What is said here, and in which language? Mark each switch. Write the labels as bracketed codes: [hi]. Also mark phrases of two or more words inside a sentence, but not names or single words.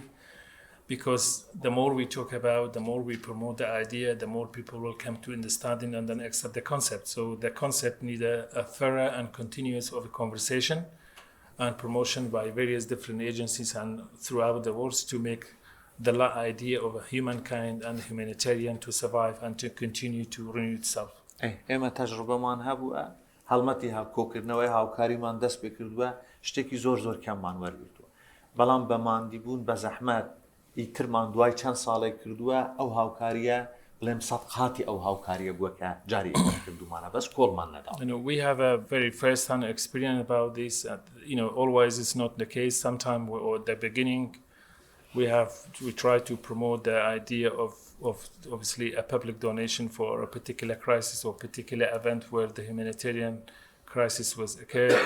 [en] Because the more we talk about, the more we promote the idea, the more people will come to understanding and then accept the concept. So the concept needs a thorough and continuous of a conversation and promotion by various different agencies and throughout the world to make the idea of a humankind and humanitarian to survive and to continue to renew itself. [ckb] ئێمە تەجروبەمان هەبووە، هەڵمەتی کۆکردنەوەی هاوکاریمان دەست پێ کردووە، شتێکی زۆر کەممان وەرگرتووە. بەڵام بە ماندیبوون بە زەحمەت ئیترمان دوای چەند ساڵێک کردووە ئەو هاوکاریە بڵێم سەد قاتی ئەو هاوکاریە بووە کە جاری کردومانە بەس کۆڵمان نەداوە. [en] We have a very first-hand experience about this. Always it's not the case. Sometimes at the beginning we try to promote the idea of obviously a public donation for a particular crisis or particular event where the humanitarian crisis was occurred.